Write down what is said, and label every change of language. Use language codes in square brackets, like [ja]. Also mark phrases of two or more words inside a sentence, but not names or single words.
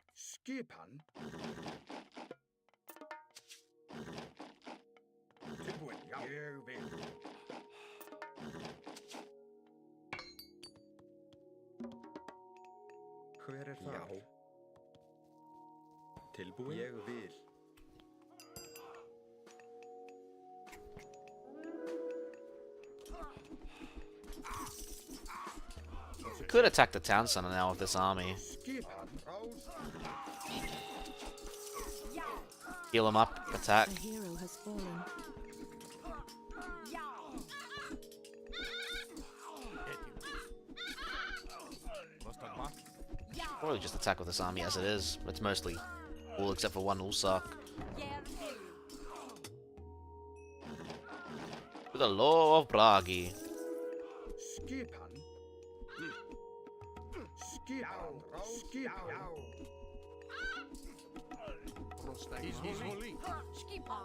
[is] Skipan. Tilbúin. Já. Ég vil. Hver er þar? Já. Tilbúin. Ég vil. [en] Could attack the town center now with this army. Heal him up, attack. A hero has fallen. Probably just attack with this army as it is. It's mostly all except for one Ulsak. With the law of Bragi. [is] Skipan. Skipan. Skipan. [en] He's holy. [is] Skipan.